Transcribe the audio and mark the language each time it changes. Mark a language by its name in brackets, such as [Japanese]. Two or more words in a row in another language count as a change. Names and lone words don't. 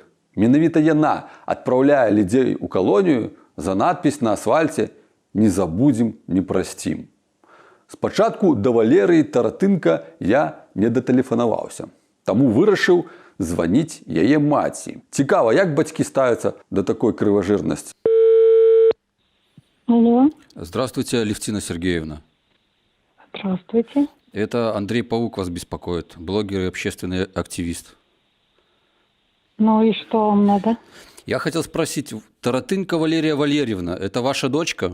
[Belarusian] Менавіта яна адпраўляе людзей у калонію за надпіс на асфальце «Не забудзем, не прасцім». Спачатку да Валерыі Таратынка я не датэлефанаваўся. Таму вырашыў званіць яе маці. Цікава, як бацькі ставяцца да такой крыважырнасці? [Russian] Алло, Здравствуйте, Алевтина Сергеевна. здравствуйте. Это Андрей Паук вас беспокоит, блогер и общественный активист. Ну и что вам надо? Я хотел спросить, Таратынка Валерия Валерьевна, это ваша дочка?